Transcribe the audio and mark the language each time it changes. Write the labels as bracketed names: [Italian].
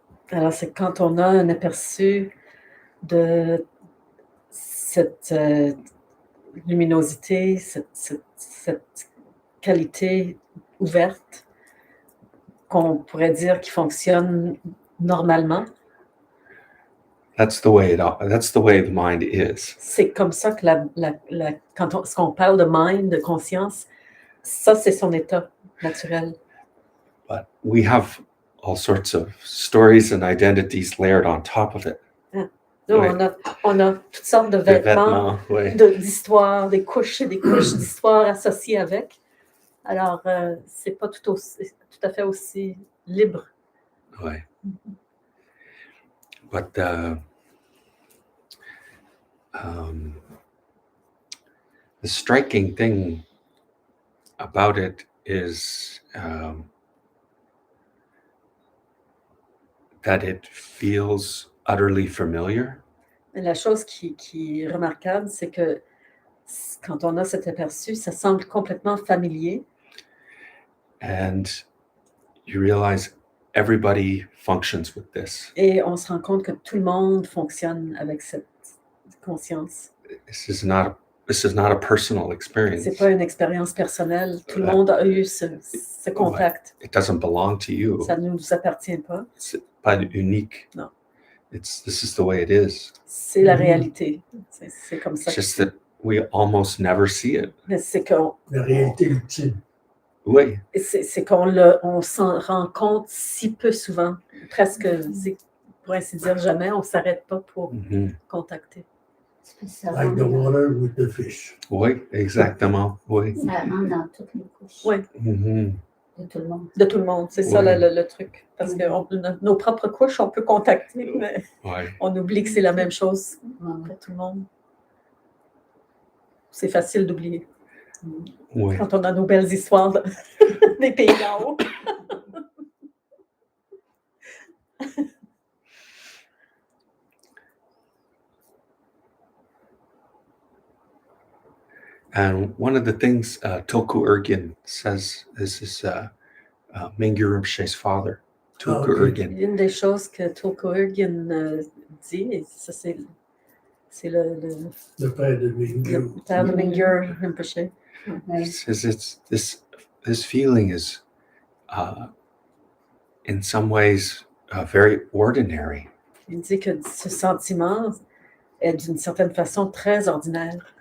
[French] Alors c'est quand on a un aperçu de cette luminosité, cette qualité ouverte qu'on pourrait dire qui fonctionne normalement. [English] That's the way the mind is. [French] C'est comme ça que quand on parle de mind, de conscience, ça c'est son état naturel. [English] But we have all sorts of stories and identities layered on top of it. [French] Nous, Oui. on a toutes sortes de vêtements, oui. d'histoires, des couches et des couches d'histoires associées avec. Alors, c'est pas tout à fait aussi libre. Oui. [English] But the striking thing about it is that it feels utterly familiar. [French] Mais la chose qui est remarquable, c'est que quand on a cet aperçu, ça semble complètement familier. [English] And you realize everybody functions with this. [French] Et on se rend compte que tout le monde fonctionne avec cette conscience. [English] This is not a personal experience. [French] C'est pas une expérience personnelle. Tout le monde a eu ce contact. [English] It doesn't belong to you. [French] Ça ne nous appartient pas. C'est pas unique. Non. [English] This is the way it is. [French] C'est la réalité. C'est comme ça. [English] It's just that we almost never see it. [French] Mais c'est qu'on La réalité ultime. Oui. c'est on s'en rend compte si peu souvent, presque, pour ainsi dire, jamais, on ne s'arrête pas pour contacter. Ça [English] Like the water with the fish. [French] Oui, exactement. Oui. rentre dans toutes les couches Oui. de tout le monde. De tout le monde, c'est ça Oui. le truc. Parce que nos propres couches, on peut contacter, mais Oui. on oublie que c'est la même chose Ouais. pour tout le monde. C'est facile d'oublier. Oui. Quand on a nos belles histoires des pays d'en haut. [English] And one of the things Tulku Urgyen says, this is Mingyur Rinpoche's father, Tulku Okay. Urgyen. [French] Une des choses que Tulku Urgyen dit, et ça c'est Le père de Mingyur. le père de Mingyur Rinpoche. Ouais. [English] Says it's this feeling is in some ways very ordinary. [French] Il dit que ce sentiment est d'une certaine façon très ordinaire.